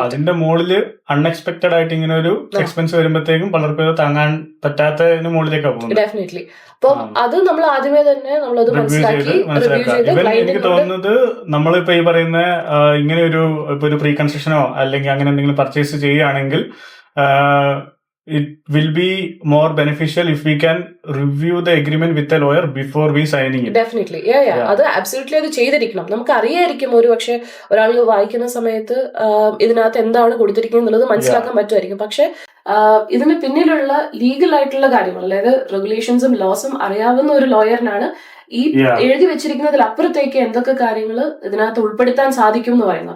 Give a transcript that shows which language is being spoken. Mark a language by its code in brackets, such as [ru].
[ml] അതിന്റെ മുകളിൽ അൺഎക്സ്പെക്ടഡ് ആയിട്ട് ഇങ്ങനെ ഒരു എക്സ്പെൻസ് വരുമ്പോഴത്തേക്കും പലർക്കും താങ്ങാൻ പറ്റാത്തതിന് മുകളിലേക്കാണ് പോകുന്നത്. [en] Definitely. [ml] അപ്പം അത് നമ്മൾ ആദ്യമേ തന്നെ നമ്മളത് മനസ്സിലാക്കി എനിക്ക് തോന്നുന്നത് നമ്മളിപ്പോ ഈ പറയുന്ന ഇങ്ങനെ ഒരു പ്രീ കൺസ്ട്രക്ഷനോ അല്ലെങ്കിൽ അങ്ങനെ എന്തെങ്കിലും പർച്ചേസ് ചെയ്യുകയാണെങ്കിൽ [en] it will be more beneficial if we can review the agreement with the lawyer before we signing it. [ml] Definitely അത് അബ്സല്യൂട്ട്ലി അത് ചെയ്തിരിക്കണം. നമുക്ക് അറിയായിരിക്കും ഒരു പക്ഷെ ഒരാൾ വായിക്കുന്ന സമയത്ത് ഇതിനകത്ത് എന്താണ് കൊടുത്തിരിക്കുന്നത് എന്നുള്ളത് മനസ്സിലാക്കാൻ പറ്റുമായിരിക്കും. പക്ഷെ ഇതിന് പിന്നിലുള്ള ലീഗൽ ആയിട്ടുള്ള കാര്യങ്ങൾ, അതായത് റെഗുലേഷൻസും ലോസും അറിയാവുന്ന ഒരു ലോയറിനാണ് ഈ എഴുതി വെച്ചിരിക്കുന്നതിൽ അപ്പുറത്തേക്ക് എന്തൊക്കെ കാര്യങ്ങൾ ഇതിനകത്ത് ഉൾപ്പെടുത്താൻ സാധിക്കും എന്ന് പറയുന്നത്.